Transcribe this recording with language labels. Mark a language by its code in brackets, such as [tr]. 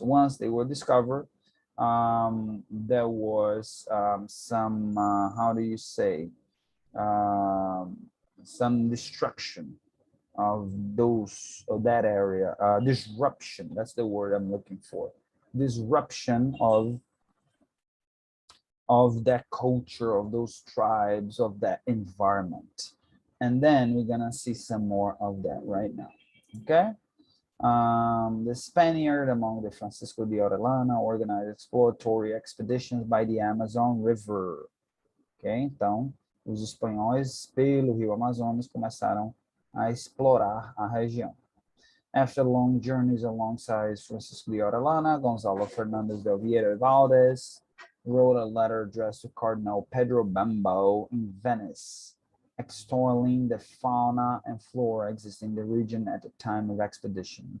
[en] Once they were discovered, there was some, how do you say, some destruction of that area, disruption, that's the word I'm looking for, disruption of that culture, of those tribes, of that environment. And then we're gonna see some more of that right now, okay? The Spaniard among the Francisco de Orellana organized exploratory expeditions by the Amazon River, ok? [pt] Então, os espanhóis, pelo Rio Amazonas, começaram a explorar a região. [en] After long journeys alongside Francisco de Orellana, Gonzalo Fernandez de Oviedo Valdez wrote a letter addressed to Cardinal Pedro Bembo in Venice, extolling the fauna and flora existing in the region at the time of expedition.